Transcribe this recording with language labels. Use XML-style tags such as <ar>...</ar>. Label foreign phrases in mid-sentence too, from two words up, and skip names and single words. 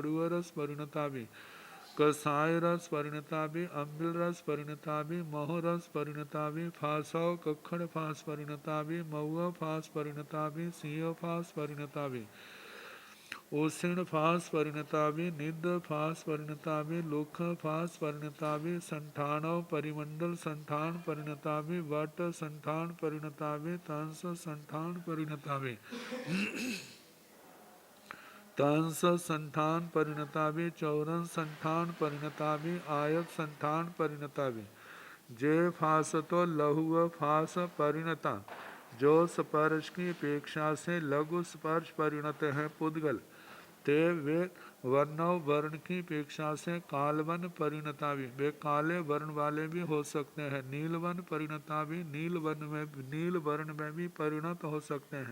<pka>कड़ुआ रस परिणता भी, कसाय रस परिणता भी, अम्बिल रस परिणता भी, महो रस परिणता भी, फासव कखड़ फास परिणता भी, मऊआ फास परिणता भी, सिंह फास परिणता भी, ओसिण फास परिणता भी, निद फास परिणता भी, लोख फास परिणता भी, संठाणव परिमंडल संठान परिणता भी, वट संठान परिणता भी, तंस संठान परिणता भी, तंस संठान परिणता भी, चौरन संठान परिणता भी, आयत संठान परिणता भी, जे फास तो लहुआ फास परिणता,</pka> <hi>जो स्पर्श की अपेक्षा से लघु स्पर्श परिणत है पुद्गल, ते वे वर्णव वर्ण की अपेक्षा से</hi> <pka>कालवन परिणता भी,</pka> <hi>वे काले वर्ण वाले भी हो सकते हैं।</hi> <pka>नीलवन परिणता भी,</pka> <hi>नील वर्ण में भी परिणत हो सकते हैं।</hi>